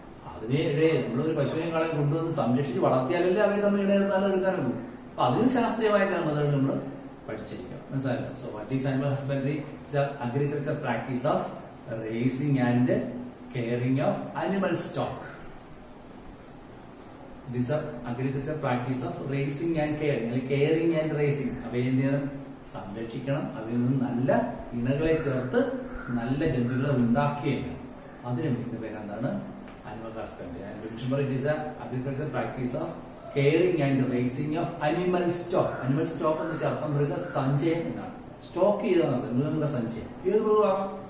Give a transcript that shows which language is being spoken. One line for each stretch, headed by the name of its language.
Malayalam: അതിനെ നമ്മളൊരു പശുവിനെ കാളെ കൊണ്ടുവന്ന് സംരക്ഷിച്ച് വളർത്തിയാലല്ലേ അവയെ തമ്മിൽ ഇടകീർത്താലും എടുക്കാനുള്ളൂ. അപ്പൊ അതിന് ശാസ്ത്രീയമായ ചില നമ്മൾ പഠിച്ചിരിക്കണം. മനസ്സിലായല്ലോ?
English: So what is animal husbandry? It's agriculture practice of raising and caring of animal stock. This is agriculture practice of raising and caring,
Malayalam: അല്ലെങ്കിൽ
English: Caring and raising.
Malayalam: അവയെ സംരക്ഷിക്കണം, അവയിൽ നിന്ന് നല്ല ഇണകളെ ചേർത്ത് നല്ല ജന്തുക്കളെ ഉണ്ടാക്കിയേക്കണം. അതിനെ വിളിക്കുന്ന പേരെന്താണ്?
English: Animal husbandry. It is agriculture practice of caring and raising of animal stock.
Malayalam: Animal stock എന്ന് വെച്ചാൽ അർത്ഥം മൃഗസഞ്ചയം എന്നാണ്. സ്റ്റോക്ക് ചെയ്തതാണ് മൃഗങ്ങളുടെ സഞ്ചയം. ഏത് മൃഗമാകാം?